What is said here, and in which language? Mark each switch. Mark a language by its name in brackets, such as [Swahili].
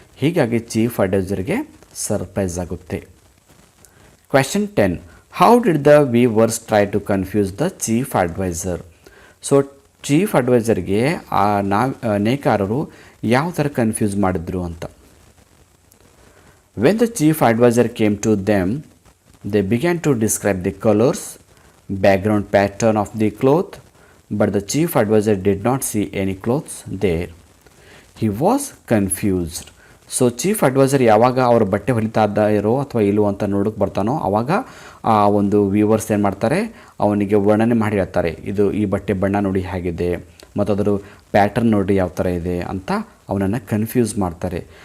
[Kannada] ಹೀಗಾಗಿ chief ಅಡ್ವೈಸರ್ಗೆ surprise ಆಗುತ್ತೆ. Question 10. [English] How did the weavers try to confuse the chief advisor? [Kannada] So chief ಅಡ್ವೈಸರ್ಗೆ ಆ ನೇಕಾರರು ಯಾವ ಥರ ಕನ್ಫ್ಯೂಸ್ ಮಾಡಿದ್ರು ಅಂತ. [English] When the chief advisor came to them, they began to describe the colors, background pattern of the cloth, but the chief advisor did not see any clothes there. He was confused. [Kannada] So chief adviser ಯಾವಾಗ ಅವರು ಬಟ್ಟೆ ಹೊಲಿತಾ ಇರೋ ಅಥವಾ ಇಲ್ಲೋ ಅಂತ ನೋಡೋಕೆ ಬರ್ತಾನೋ ಆವಾಗ ಆ ಒಂದು ವ್ಯೂವರ್ಸ್ ಏನು ಮಾಡ್ತಾರೆ, ಅವನಿಗೆ ವರ್ಣನೆ ಮಾಡಿ ಹೇಳ್ತಾರೆ, ಇದು ಈ ಬಟ್ಟೆ ಬಣ್ಣ ನೋಡಿ ಹೇಗಿದೆ ಮತ್ತು ಅದರ ಪ್ಯಾಟರ್ನ್ ನೋಡಿ ಯಾವ ಥರ ಇದೆ ಅಂತ ಅವನನ್ನು ಕನ್ಫ್ಯೂಸ್ ಮಾಡ್ತಾರೆ.